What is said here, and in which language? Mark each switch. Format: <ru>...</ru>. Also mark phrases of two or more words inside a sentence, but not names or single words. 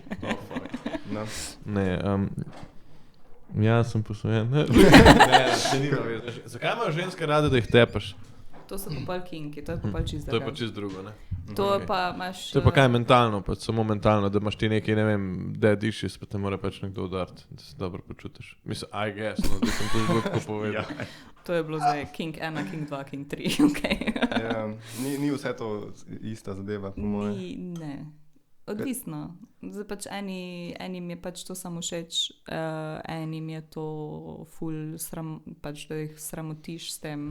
<sl>No. Ne, ja, sem posvojen. Ne, se nima vez. Zakaj imajo ženske rade, da jih tepaš? To so pa pol kinki, to je pa pol čist drugo. To je pa čist drugo, ne? To pa imaš... To je pa kaj mentalno, pa samo mentalno, da imaš ti nekaj, ne vem,</sl> <en>dead issues,</en> <sl>pa te mora pač nekdo udariti, da se dobro počutiš. Mislim,</sl> <en>I guess, no,</en> <sl>da sem to zelo tako povedal. To je bilo zdaj King 1, King 2, King 3, ok. Ja, ni vse to ista zadeva, po moje. Ne, odvisno. Zdaj pač enim je pač to samo všeč, enim je to ful, pač da jih sramotiš s tem.</sl>